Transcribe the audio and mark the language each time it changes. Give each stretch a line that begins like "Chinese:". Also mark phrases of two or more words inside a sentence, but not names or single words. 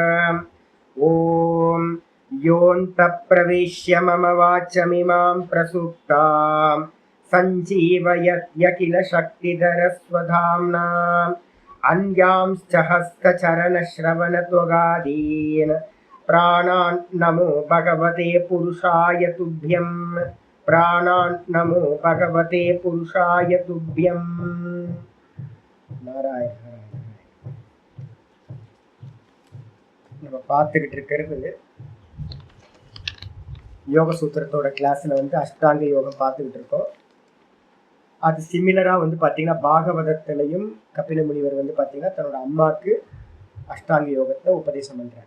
Sanskrit: ओम योऽन्तः प्रविश्य मम वाचमिमां प्रसुप्तां सञ्जीवयत्यखिल शक्तिधरस्वधाम्ना अन्यांश्च हस्तचरणश्रवणत्वगादीन् प्राणान् नमो भगवते पुरुषाय तुभ्यं। प्राणान् नमो भगवते पुरुषाय तुभ्यं।
Tamil: नारायण நம்ம பார்த்துக்கிட்டு இருக்கிறது யோக சூத்திரத்தோட கிளாஸ்ல அஷ்டாங்க யோகம் பார்த்துக்கிட்டு இருக்கோம். அது சிமிலரா பார்த்தீங்கன்னா பாகவதத்திலையும் கபில முனிவர் பார்த்தீங்கன்னா தன்னோட அம்மாவுக்கு அஷ்டாங்க யோகத்தை உபதேசம் பண்றாரு.